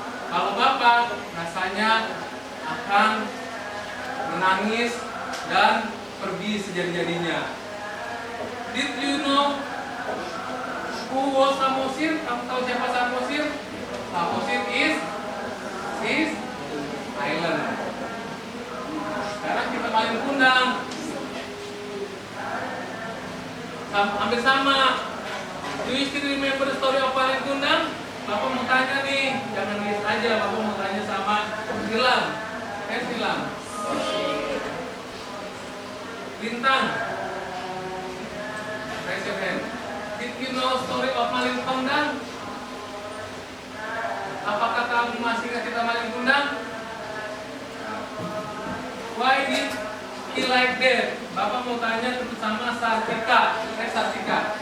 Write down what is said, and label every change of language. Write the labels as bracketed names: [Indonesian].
[Indonesian] Kalau Bapak rasanya akan menangis dan pergi sejadi-jadinya. [English] Did you know who was Samosir? [Indonesian] Kamu tahu siapa Samosir? [English] Samosir is island. [Indonesian] Sekarang kita main kundang. Hampir sama. [English] Do you still remember the story of Malin Kundang? [Indonesian] Bapak mau tanya nih, jangan nulis aja. Bapak mau tanya sama Nilam. Nilam. Bintang. [English] Raise your hand. Did you know story of Malin Kundang? [Indonesian] Apakah kamu masih ingat cerita Malin Kundang? [English] Why did he like that? [Indonesian] Bapak mau tanya sama Sartika. Sartika.